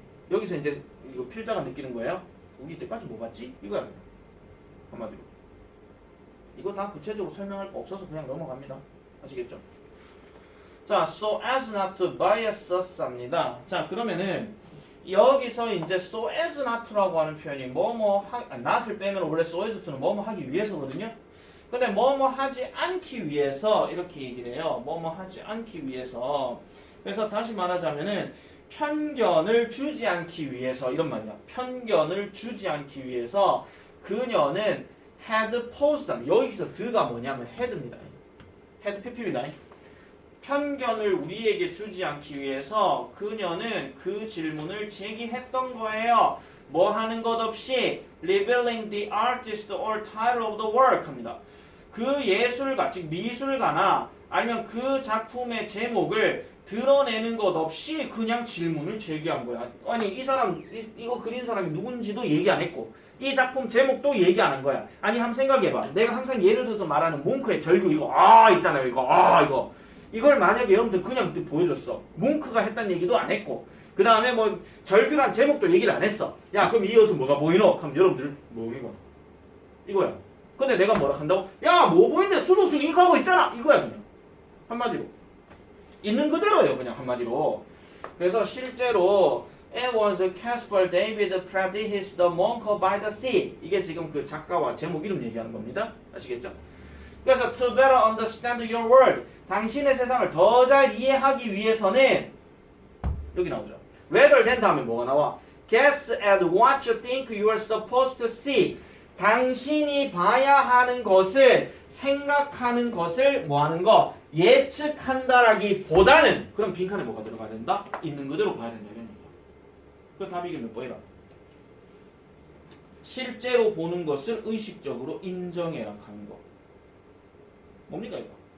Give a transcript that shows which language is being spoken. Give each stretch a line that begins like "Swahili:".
Korean: 여기서 이제 이거 필자가 느끼는 거예요. 우리 이때까지 뭐 봤지? 이거야. 한마디로. 이거 다 구체적으로 설명할 거 없어서 그냥 넘어갑니다. 아시겠죠? 자,
English: so as not to bias us
Korean: 합니다. 자, 그러면은 여기서 이제 so as not to라고 하는 표현이 not을 빼면 원래 so as to는 뭐뭐 하기 위해서거든요. 근데 뭐뭐 하지 않기 위해서 이렇게 얘기를 해요. 뭐뭐 하지 않기 위해서. 그래서 다시 말하자면은 편견을 주지 않기 위해서 이런 말이야. 편견을 주지 않기 위해서 그녀는
English: had posed.
Korean: 여기서 드가 뭐냐면 had입니다. had pp입니다. 편견을 우리에게 주지 않기 위해서 그녀는 그 질문을 제기했던 거예요. 뭐 하는 것 없이
English: revealing the artist or title of the work
Korean: 합니다. 그 예술가, 즉 미술가나 아니면 그 작품의 제목을 드러내는 것 없이 그냥 질문을 제기한 거야. 아니 이 사람 이거 그린 사람이 누군지도 얘기 안 했고 이 작품 제목도 얘기 안 한 거야. 아니 한번 생각해봐. 내가 항상 예를 들어서 말하는 뭉크의 절규 이거 있잖아요. 이거 이걸 만약에 여러분들 그냥 보여줬어. 뭉크가 했다는 얘기도 안 했고 그 다음에 뭐 절규란 제목도 얘기를 안 했어. 야 그럼 이어서 뭐가 보이노? 그럼 여러분들 뭐 이거야. 근데 내가 뭐라 한다고? 야 뭐 보이는데 수도승 이거 하고 있잖아. 이거야 그냥 한마디로. 있는 그대로예요. 그냥 한마디로. 그래서 실제로
English: It was Caspar David Praedis the Monk by the Sea.
Korean: 이게 지금 그 작가와 제목 이름 얘기하는 겁니다. 아시겠죠? 그래서
English: to better understand your world.
Korean: 당신의 세상을 더 잘 이해하기 위해서는 여기 나오죠. rather than 다음에 뭐가 나와?
English: Guess at what you think you are supposed to see.
Korean: 당신이 봐야 하는 것을 생각하는 것을 뭐 하는 거? 예측한다라기보다는 그럼 빈칸에 뭐가 들어가야 된다? 있는 그대로 봐야 된다 이런 얘기야. 그 답이 이게 몇 번이라? 실제로 보는 것을 의식적으로 인정해라 하는 거. 뭡니까 이거?